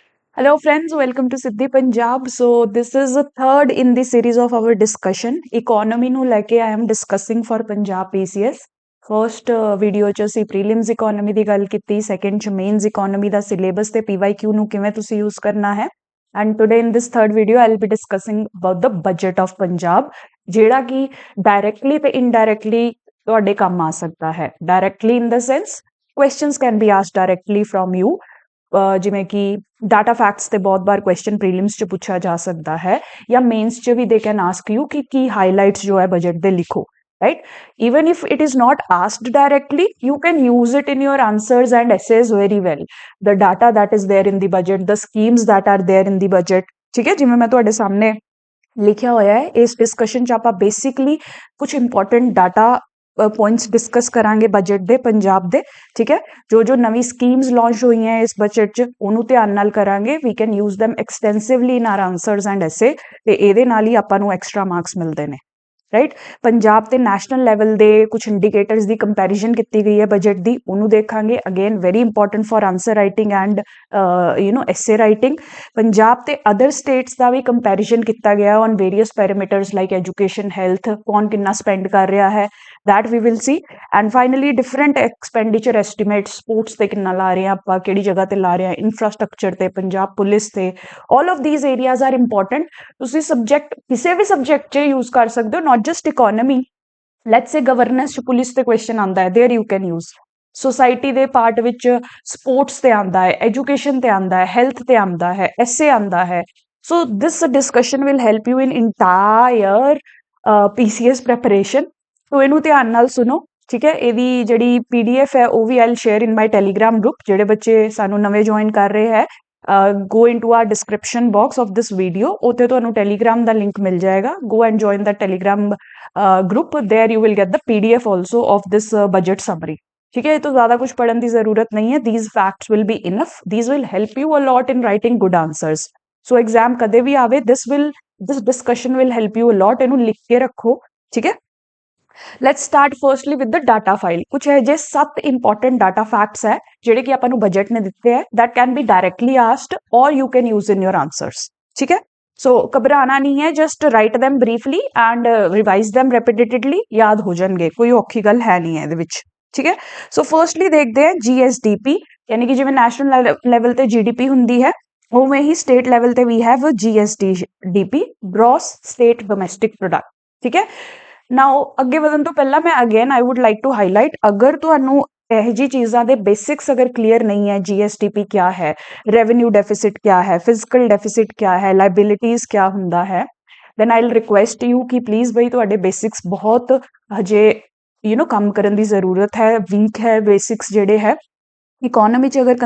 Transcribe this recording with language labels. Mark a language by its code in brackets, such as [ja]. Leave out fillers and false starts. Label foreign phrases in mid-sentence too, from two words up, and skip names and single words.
[en] Hello, friends. Welcome to Siddhi Punjab. So, this is the third in the series of our discussion. Economy ਨੂੰ ਲੈ ਕੇ I am discussing for Punjab PCS. First video [pa] 'ਚ ਅਸੀਂ [en] prelims economy [pa] ਦੀ ਗੱਲ ਕੀਤੀ, second 'ਚ [en] mains economy [pa] ਦਾ syllabus ਤੇ PYQ ਨੂੰ ਕਿਵੇਂ ਤੁਸੀਂ use ਕਰਨਾ ਹੈ. [en] And today in this third video, I'll be discussing about the budget of Punjab, [pa] ਜਿਹੜਾ ਕਿ directly ਤੇ indirectly ਤੁਹਾਡੇ ਕੰਮ ਆ ਸਕਦਾ ਹੈ. [en] Directly in the sense, questions can be asked directly from you. [pa] ਜਿਵੇਂ ਕਿ [en] data facts [pa] ਤੇ ਬਹੁਤ ਵਾਰ [en] question prelims [pa] ਚ ਪੁੱਛਿਆ ਜਾ ਸਕਦਾ ਹੈ ਜਾਂ ਮੇਨਸ ਚ ਵੀ [en] they can ask you [pa] ਕਿ ਕੀ ਹਾਈਲਾਈਟਸ ਜੋ ਹੈ ਬਜਟ ਦੇ ਲਿਖੋ [en] right even if it is not asked directly you can use it in your answers and essays very well the data that is there in the budget the schemes that are there in the budget [pa] ਠੀਕ ਹੈ ਜਿਵੇਂ ਮੈਂ ਤੁਹਾਡੇ ਸਾਹਮਣੇ ਲਿਖਿਆ ਹੋਇਆ ਹੈ ਇਸ ਡਿਸਕਸ਼ਨ ਚ ਆਪਾਂ ਬੇਸਿਕਲੀ ਕੁਝ [en] important data points discuss [pa] ਕਰਾਂਗੇ ਬਜਟ ਦੇ ਪੰਜਾਬ ਦੇ ਠੀਕ ਹੈ ਜੋ ਨਵੀਂ ਸਕੀਮਸ ਲਾਂਚ ਹੋਈਆਂ ਇਸ ਬਜਟ 'ਚ ਉਹਨੂੰ ਧਿਆਨ ਨਾਲ ਕਰਾਂਗੇ [en] we can use them extensively in our answers and essay [pa] ਤੇ ਇਹਦੇ ਨਾਲ ਹੀ ਆਪਾਂ ਨੂੰ [en] extra marks [pa] ਮਿਲਦੇ ਨੇ ਰਾਈਟ ਪੰਜਾਬ ਤੇ [en] national level [pa] ਦੇ ਕੁਝ ਇੰਡੀਕੇਟਰਸ ਦੀ ਕੰਪੈਰੀਜ਼ਨ ਕੀਤੀ ਗਈ ਹੈ ਬਜਟ ਦੀ ਉਹਨੂੰ ਦੇਖਾਂਗੇ [en] again very important for answer writing and essay writing [pa] ਪੰਜਾਬ ਤੇ [en] other states [pa] ਦਾ ਵੀ ਕੰਪੈਰੀਜ਼ਨ ਕੀਤਾ ਗਿਆ [en] on various parameters like education health [pa] ਕੌਣ ਕਿੰਨਾ ਸਪੈਂਡ ਕਰ ਰਿਹਾ ਹੈ [en] that we will see and finally different expenditure estimates sports [pa] ਤੇ ਕਿੰਨਾ ਲਾ ਰਹੇ ਆ ਆਪਾਂ ਕਿਹੜੀ ਜਗ੍ਹਾ ਤੇ ਲਾ ਰਹੇ ਆ infrastructure ਤੇ ਪੰਜਾਬ ਪੁਲਿਸ ਤੇ [en] all of these areas are important [pa] ਤੁਸੀਂ subject ਕਿਸੇ ਵੀ subject 'ਚ use ਕਰ ਸਕਦੇ ਹੋ [en] not just economy let's say governance [pa] 'ਚ ਪੁਲਿਸ ਤੇ question ਆਉਂਦਾ ਹੈ [en] there you can use [pa] ਸੋਸਾਇਟੀ ਦੇ ਪਾਰਟ ਵਿੱਚ ਸਪੋਰਟਸ ਤੇ ਆਉਂਦਾ ਹੈ ਐਜੂਕੇਸ਼ਨ ਤੇ ਆਉਂਦਾ ਹੈ ਹੈਲਥ ਤੇ ਆਉਂਦਾ ਹੈ ਐਸੇ ਆਉਂਦਾ ਹੈ [en] so this discussion will help you in entire PCS preparation [pa] ਤੋ ਇਹਨੂੰ ਧਿਆਨ ਨਾਲ ਸੁਣੋ ਠੀਕ ਹੈ ਇਹਦੀ ਜਿਹੜੀ PDF ਹੈ ਉਹ ਵੀ [en] I'll share in my telegram group [pa] ਜਿਹੜੇ ਬੱਚੇ ਸਾਨੂੰ ਨਵੇਂ ਜੁਆਇਨ ਕਰ ਰਹੇ ਹੈ [en] go into our description box of this video [pa] ਉੱਥੇ ਤੁਹਾਨੂੰ ਟੈਲੀਗ੍ਰਾਮ ਦਾ ਲਿੰਕ ਮਿਲ ਜਾਏਗਾ [en] go and join the telegram group there you will get the PDF also of this budget summary [pa] ਠੀਕ ਹੈ ਇਹ ਤੋਂ ਜ਼ਿਆਦਾ ਕੁਝ ਪੜਨ ਦੀ ਜ਼ਰੂਰਤ ਨਹੀਂ ਹੈ [en] these facts will be enough these will help you a lot in writing good answers so exam [pa] ਕਦੇ ਵੀ ਆਵੇ [en] this discussion will help you a lot [pa] ਇਹਨੂੰ ਲਿਖ ਕੇ ਰੱਖੋ ਠੀਕ ਹੈ [en] let's start firstly with the data file [pa] ਕੁਝ ਹੈ ਜੇ 7 [en] important data facts [pa] ਹੈ ਜਿਹੜੇ ਕਿ ਆਪਾਂ ਨੂੰ ਬਜਟ ਨੇ ਦਿੱਤੇ ਹੈ [en] that can be directly asked or you can use in your answers [pa] ਠੀਕ ਹੈ ਸੋ ਘਬਰਾਣਾ ਨਹੀਂ ਹੈ [en] just write them briefly and revise them repeatedly [pa] ਯਾਦ ਹੋ ਜਾਣਗੇ ਕੋਈ ਔਖੀ ਗੱਲ ਹੈ ਨਹੀਂ ਹੈ ਇਹਦੇ ਵਿੱਚ ਠੀਕ ਹੈ [en] so firstly [pa] ਦੇਖਦੇ ਹਾਂ GSDP ਯਾਨੀ ਕਿ ਜਿਵੇਂ [en] national level [pa] ਤੇ GDP ਹੁੰਦੀ ਹੈ ਉਵੇਂ ਹੀ [en] state level [pa] ਤੇ ਵੀ ਹੈਵ GSDP [en] gross state domestic product [pa] ਠੀਕ ਹੈ ਨਾਓ ਅੱਗੇ ਵਧਣ ਤੋਂ ਪਹਿਲਾਂ ਮੈਂ [en] again I would like to highlight [pa] ਅਗਰ ਤੁਹਾਨੂੰ ਇਹ ਜੀ ਚੀਜ਼ਾਂ ਦੇ ਬੇਸਿਕਸ ਅਗਰ ਕਲੀਅਰ ਨਹੀਂ ਹੈ GSDP ਕਿਆ ਹੈ [en] revenue deficit [pa] ਕਿਆ ਹੈ [en] fiscal deficit [pa] ਕਿਆ ਹੈ ਲਾਇਬਿਲਿਟੀਜ਼ ਕਿਆ ਹੁੰਦਾ ਹੈ [en] then I will request you [pa] ਕਿ ਪਲੀਜ਼ ਬਈ ਤੁਹਾਡੇ ਬੇਸਿਕਸ ਬਹੁਤ ਹਜੇ ਕੰਮ ਕਰਨ ਦੀ ਜ਼ਰੂਰਤ ਹੈ ਵੀਕ ਹੈ ਬੇਸਿਕਸ ਜਿਹੜੇ ਹੈ ਇਕੋਨਮੀ 'ਚ ਅਗਰ